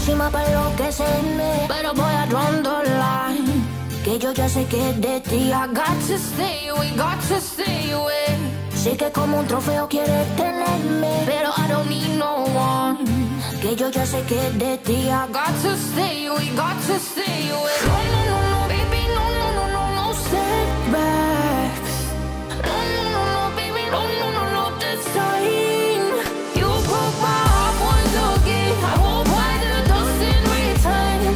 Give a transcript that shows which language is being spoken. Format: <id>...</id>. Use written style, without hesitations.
<es>para enloquecerme, pero voy a</es> <en>draw the line,</en> <es>que yo ya sé que es de ti.</es> <en>I got to stay away, got to stay away.</en> <es>Sé que como un trofeo quieres tenerme, pero</es> <en>I don't need no one,</en> <es>que yo ya sé que es de ti.</es> <en>I got to stay away, got to stay away. No, no, no, no, baby, no, no, no, no, no setbacks. No, no, no, no, baby, no, no, no, no, this time. You broke my heart once again. I won't buy the dust in return.</en>